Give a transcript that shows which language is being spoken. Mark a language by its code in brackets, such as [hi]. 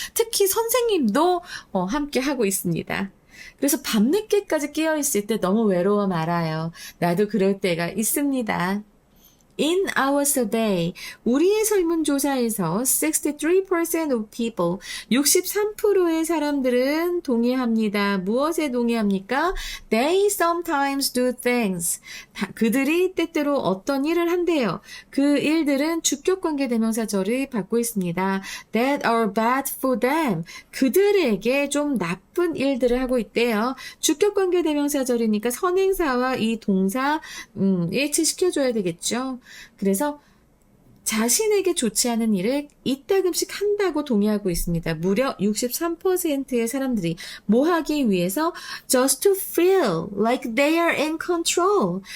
[ko] 특히 선생님도 함께하고 있습니다. 그래서 밤늦게까지 깨어있을 때 너무 외로워 말아요. 나도 그럴 때가 있습니다. [en] In our survey, [ko] 우리의 설문조사에서 [en] 63% of people, [ko] 63%의 사람들은 동의합니다. 무엇에 동의합니까? [en] They sometimes do things. [ko] 그들이 때때로 어떤 일을 한대요. 그 일들은 주격관계 대명사절을 받고 있습니다. [en] That are bad for them. [ko] 그들에게 좀 나쁜 일들을 하고 있대요. 주격관계 대명사절이니까 선행사와 이 동사 일치시켜줘야 되겠죠. 그래서 자신에게 좋지 않은 일을 이따금씩 한다고 동의하고 있습니다. 무려 63%의 사람들이 뭐 하기 위해서? [en] Just to feel like they are in control.